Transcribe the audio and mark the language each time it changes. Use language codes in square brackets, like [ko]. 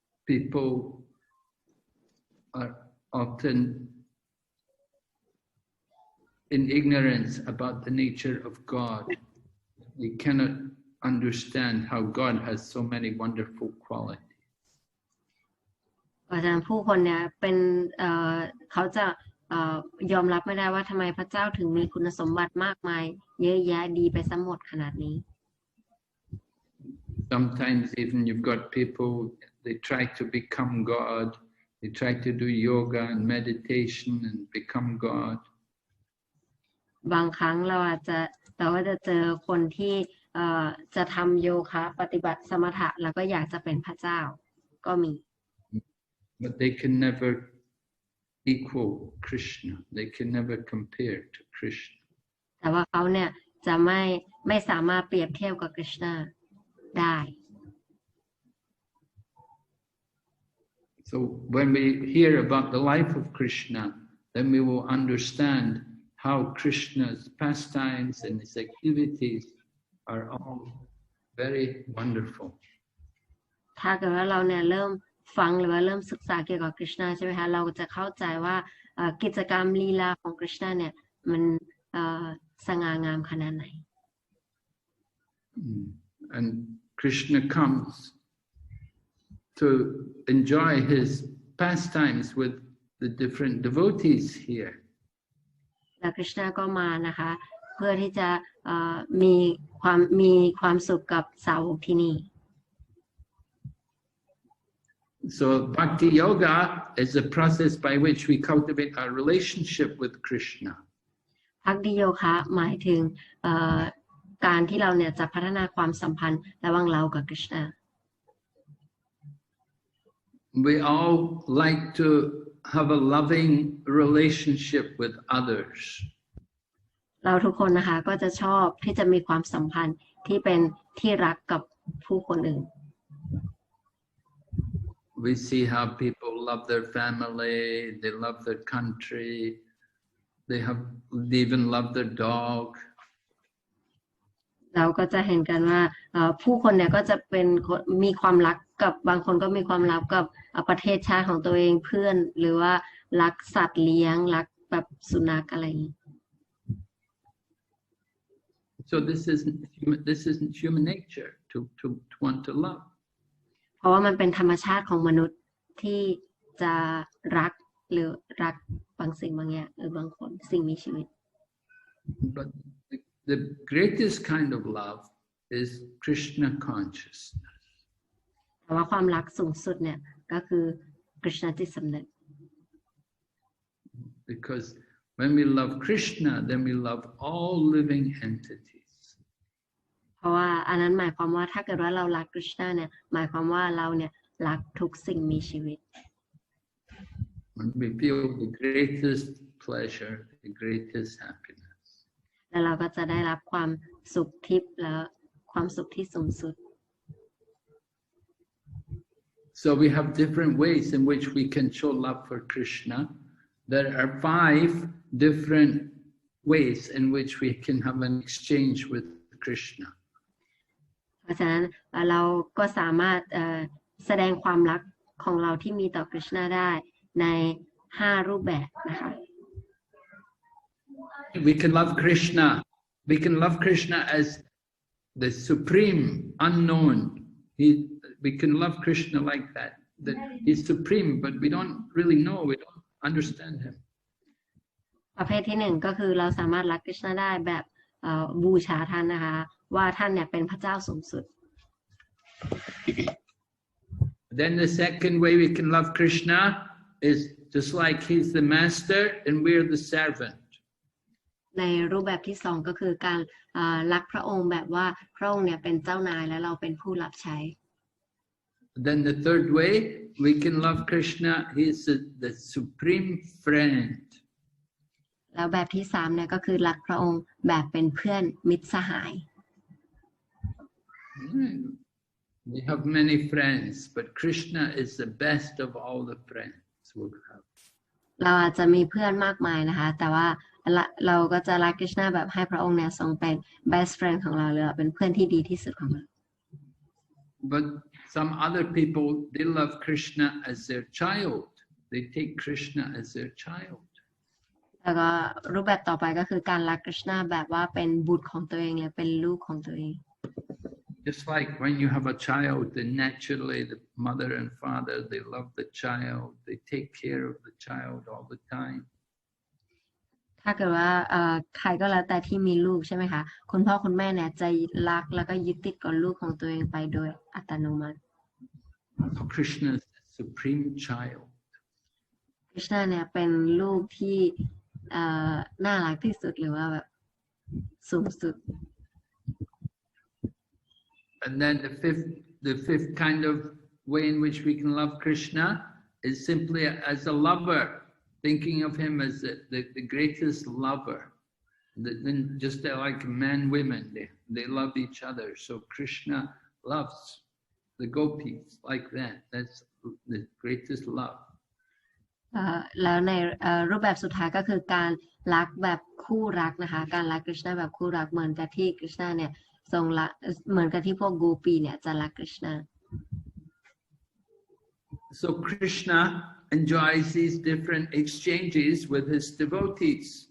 [en] People are often in ignorance about the nature of God. They cannot understand how God has so many wonderful qualities. [th] เพราะฉะนั้นผู้คนเนี่ยเป็นเขาจะยอมรับไม่ได้ว่าทำไมพระเจ้าถึงมีคุณสมบัติมากมายเยอะแยะดีไปซะหมดขนาดนี้ [en] Sometimes even you've got people, they try to become God. They try to do yoga and meditation and become God. [th] บางครั้งเราก็จะเจอคนที่จะทำโยคะปฏิบัติสมถะแล้วก็อยากจะเป็นพระเจ้าก็มี [en] But they can never equal Krishna. They can never compare to Krishna. [th] แต่ว่าเขาเนี่ยจะไม่สามารถเปรียบเทียบกับคริชนาได้ [en] So when we hear about the life of Krishna, then we will understand how Krishna's pastimes and his activities are all very wonderful. [th] ถ้าเกิดว่าเราเนี่ยเริ่มฟังหรือว่าเริ่มศึกษาเกี่ยวกับคริชนาใช่ไหมคะเราจะเข้าใจว่ากิจกรรมลีลาของคริชนาเนี่ยมันสง่างามขนาดไหน [en] And Krishna comes to enjoy his pastimes with the different devotees here. [th] และคริชนาก็มานะคะเพื่อที่จะมีความสุขกับสาวกที่นี่ [en] So Bhakti Yoga is a process by which we cultivate our relationship with Krishna. [th] ภักดิโยคะหมายถึงการที่เราเนี่ยจะพัฒนาความสัมพันธ์ระหว่างเรากับคริชนา [en] We all like to have a loving relationship with others. [th] เราทุกคนนะคะก็จะชอบที่จะมีความสัมพันธ์ที่เป็นที่รักกับผู้คนอื่น [en] We see how people love their family, they love their country, they even love their dog. [th] เราก็จะเห็นกันว่าผู้คนเนี่ยก็จะมีความรักกับบางคนก็มีความรักกับประเทศชาติของตัวเองเพื่อนหรือว่ารักสัตว์เลี้ยงรักแบบสุนัขอะไรอย่างนี้ [en] So this isn't human nature to want to love. [th] เพราะว่ามันเป็นธรรมชาติของมนุษย์ที่จะรักหรือรักบางสิ่งบางอย่างหรือบางคนสิ่งมีชีวิต [en] But the greatest kind of love is Krishna consciousness. [th] แต่ว่าความรักสูงสุดเนี่ยก็คือคริชนาจิตสำนึก [en] Because when we love Krishna, then we love all living entities. [th] เพ ราะว่าอันนั้นหมายความว่าถ้าเกิดว่าเรารักคริชนาเนี่ยหมายความว่าเราเนี่ยรักทุกสิ่งมีชีวิต [en] And we feel the greatest pleasure, the greatest happiness. [th] แล้วเราก็จะได้รับความสุขทิพย์และความสุขที่สูงสุด [en] So we have different ways in which we can show love for Krishna. There are 5 different ways in which we can have an exchange with Krishna. [th] เพราะฉะนั้นเราก็สามารถแสดงความรักของเราที่มีต่อคริชนาได้ใน5รูปแบบนะคะ [en] We can love Krishna. We can love Krishna as the supreme unknown. We can love Krishna like that. That he's supreme, but we don't really know. We don't understand him. [th] ประเภทที่1ก็คือเราสามารถรักคริชนาได้แบบบูชาท่านนะคะว่าท่านเนี่ยเป็นพระเจ้าสูงสุด [en] Then the second way we can love Krishna is just like he's the master and we're the servant. [th] ในรูปแบบที่2ก็คือการรักพระองค์แบบว่าพระองค์เนี่ยเป็นเจ้านายและเราเป็นผู้รับใช้ [en] Then the third way we can love Krishna, he's the supreme friend. [th] แล้วแบบที่3เนี่ยก็คือรักพระองค์แบบเป็นเพื่อนมิตรสหาย [en] We have many friends, but Krishna is the best of all the friends we have. [th] เราอาจจะมีเพื่อนมากมายนะคะแต่ว่าเราก็จะรักคริชนาแบบให้พระองค์เนี่ยทรงเป็น [en] best friend [th] ของเราเลยเป็นเพื่อนที่ดีที่สุดของเรา [en] But some other people, they love Krishna as their child. They take Krishna as their child. [th] แล้วก็รูปแบบต่อไปก็คือการรักคริชนาแบบว่าเป็นบุตรของตัวเองเลยเป็นลูกของตัวเอง [en] Just like when you have a child, then naturally the mother and father, they love the child. They take care of the child all the time. [th] ถ้าเกิดว่าใครก็แล้วแต่ที่มีลูกใช่ไหมคะคุณพ่อคุณแม่เนี่ยจะรักแล้วก็ยึดติดกับลูกของตัวเองไปโดยอัตโนมัติ [en] Krishna is the supreme child. [th] คริชนาเนี่ยเป็นลูกที่น่ารักที่สุดหรือว่าแบบสูงสุด [en] And then the fifth kind of way in which we can love Krishna is simply as a lover, thinking of him as the greatest lover. Then just like men, women, they love each other. So Krishna loves the gopis like that. That's the greatest love. [th] แล้วในรูปแบบสุดท้ายก็คือการรักแบบคู่รักนะคะการรักคริชนาแบบคู่รักเหมือนกับที่คริชนาเนี่ยทรงรักเหมือนกับที่พวกโกปีเนี่ยจะรักคริชนา [en] So Krishna enjoys these different exchanges with his devotees.